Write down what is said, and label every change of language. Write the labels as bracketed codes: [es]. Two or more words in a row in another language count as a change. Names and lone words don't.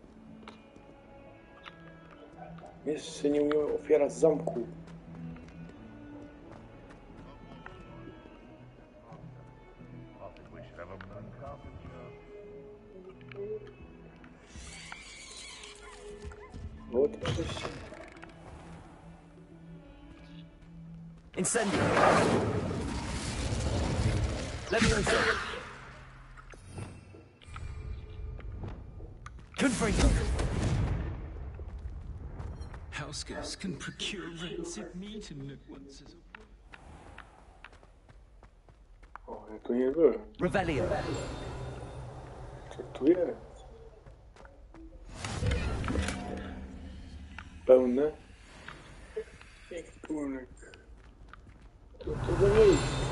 [pl] Jeszcze nie umiemy otwierać zamku. O, to przejście. Incendio! Levioso! Confringo! [en] Houseguests can procure rancid meat and live once as a... [pl] O, ja tu nie byłem. Revelio! Co tu jest? Pełne? Ekwipunek. To do miejsca.